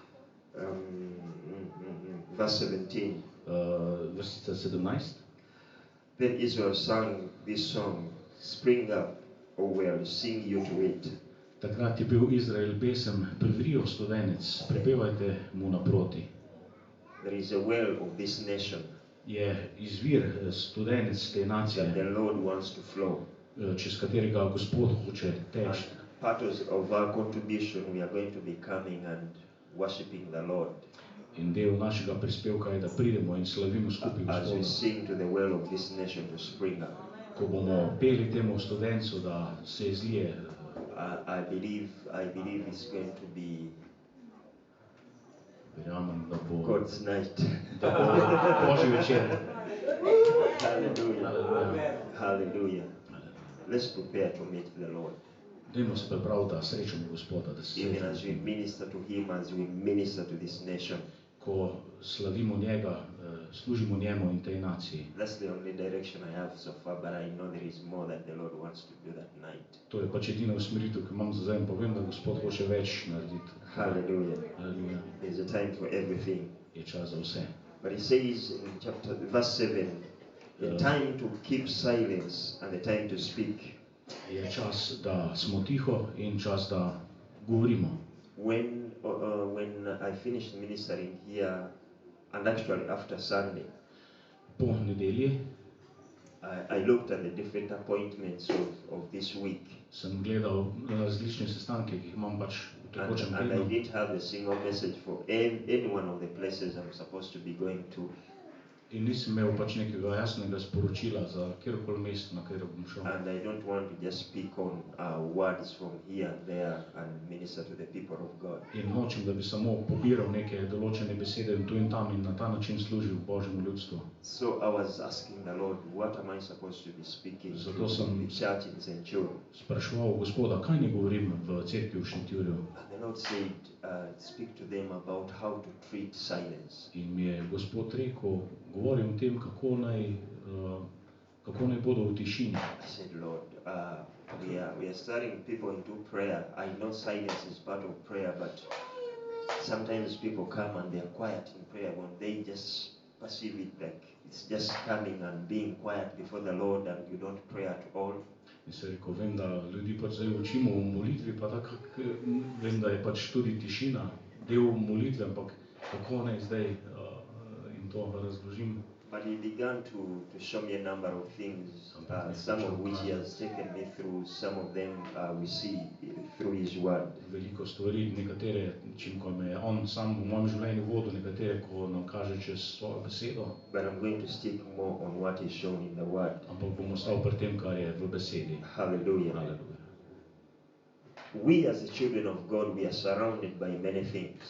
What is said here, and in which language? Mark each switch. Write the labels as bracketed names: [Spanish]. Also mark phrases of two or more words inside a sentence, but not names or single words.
[English] Verse 17. [Slovenian] Vrstica 17. [English] Then Israel sang this song, Spring up, O well, sing you to it. [Slovenian] Takrat je bil Izrael pesem, privrijo studenec, prepevajte mu naproti. [English] There is a well of this nation. [Slovenian] Je izvir, studenec te nacije, [English] that the Lord wants to flow. [Slovenian] Čez katerega Gospod hoče teči. [English] Part of our contribution, we are going to be coming and worshiping the Lord. [Slovenian] In del našega prispevka je, da pridemo in slavimo skupaj Gospoda. [English] As we sing to the well of this nation to spring up. [Slovenian] Ko ko bomo peli temu studencu, da se izlije. [English] I believe it's going to be [Slovenian] Verjamem, da bo [English] God's night. [Slovenian] Božji večer. [English] Hallelujah. Let's prepare to meet the Lord. [Slovenian] Dajmo se pripraviti, da srečamo Gospoda, da se [English] Even as we minister to Him, as we minister to this nation. [Slovenian] Ko slavimo njega, služimo njemu in tej naciji. [English] That's the only direction I have so far, but I know there is more that the Lord wants to do that night. [Slovenian] To je pač edina usmeritev, ki imam za zdaj, pa vem, da Gospod hoče več narediti. [English] Hallelujah. There's a time for everything. [Slovenian] Je čas za vse. [English] But he says in verse 7, the time to keep silence and the time to speak. [Slovenian] Je čas, da smo tiho in čas, da govorimo. [English] When I finished ministering here, and actually after Sunday, [Slovenian] po nedelji, [English] I looked at the different appointments of this week. [Slovenian] Sem gledal različne sestanke, ki jih imam pač v tekočem tednu. [English] And I didn't have a single message for any one of the places I'm supposed to be going to. [Slovenian] In nisem imel pač nekega jasnega sporočila za kjerkoli mesto, na katero bom šel. [English] And I don't want to just speak on words from here and there and minister to the people of God. [Slovenian] In nočem, da bi samo pobiral neke določene besede tu in tam in na ta način služil Božjemu ljudstvu. [English] So I was asking the Lord, what am I supposed to be speaking to the church in St. Jude? [Slovenian] Spraševal Gospoda, kaj ne govorim v cerkvi v Šentjurju. [English] And the Lord said, speak to them about how to treat silence. [Slovenian] In mi je Gospod rekel, govorim o tem, kako naj bodo v tišini. [English] I said, Lord, we are starting people into prayer. I know silence is part of prayer, but sometimes people come and they are quiet in prayer when they just perceive it like it's just coming and being quiet before the Lord and you don't pray at all. [Slovenian] In se rekel, vem, da ljudi pač zdaj učimo v molitvi, pa tako vem, da je pač tudi tišina del molitve, ampak kako naj zdaj in to razložim. [English] But he began to show me a number of things, some of which he has taken me through, some of them we see through his word. [Slovenian] Veliko stvari, nekatere, čim ko me je on sam v mojem življenju vodil, nekatere, ko nam kaže čez svojo besedo. [English] But I'm going to stick more on what is shown in the word. [Slovenian] Ampak bom ostal pri tem, kar je v besedi. Hallelujah. [English] Hallelujah. We as the children of God, we are surrounded by many things.